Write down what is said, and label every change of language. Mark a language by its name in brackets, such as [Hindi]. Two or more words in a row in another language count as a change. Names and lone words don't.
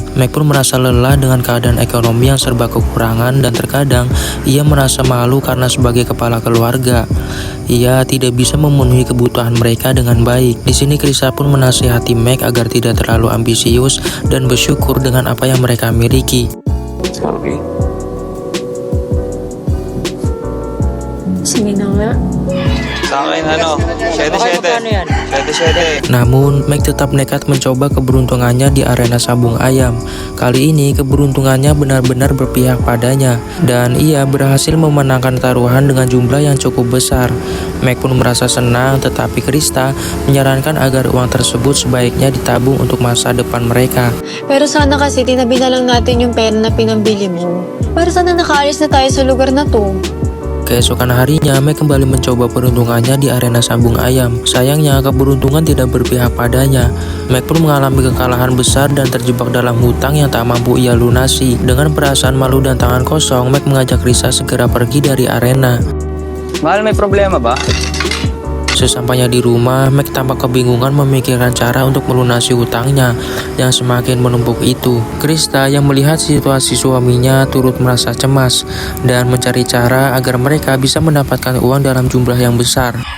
[Indonesian] Meg pun merasa lelah dengan keadaan ekonomi yang serba kekurangan dan terkadang ia merasa malu karena sebagai kepala keluarga ia tidak bisa memenuhi kebutuhan mereka dengan baik. Di sini Krista pun menasihati Meg agar tidak terlalu ambisius dan bersyukur dengan apa yang mereka miliki. [Filipino] Okay. Sige na nga. Sa akin, 7-7. [Indonesian] Namun, Meg tetap nekat mencoba keberuntungannya di arena sabung ayam. Kali ini, keberuntungannya benar-benar berpihak padanya, dan ia berhasil memenangkan taruhan dengan jumlah yang cukup besar. Meg pun merasa senang, tetapi Krista menyarankan agar uang tersebut sebaiknya ditabung untuk masa depan mereka. [Filipino] Pero sana kasi tinabi na lang natin yung pera na pinambili mo. Para sana nakaalis na tayo sa lugar na to. [Indonesian] Keesokan harinya, Meg kembali mencoba peruntungannya di arena sabung ayam. Sayangnya, keberuntungan tidak berpihak padanya. Meg pun mengalami kekalahan besar dan terjebak dalam hutang yang tak mampu ia lunasi. Dengan perasaan malu dan tangan kosong, Meg mengajak Krista segera pergi dari arena. [Filipino] Mahal, may problema ba? [Indonesian] Sesampainya di rumah, Meg tampak kebingungan memikirkan cara untuk melunasi hutangnya yang semakin menumpuk itu. Krista yang melihat situasi suaminya turut merasa cemas dan mencari cara agar mereka bisa mendapatkan uang dalam jumlah yang besar.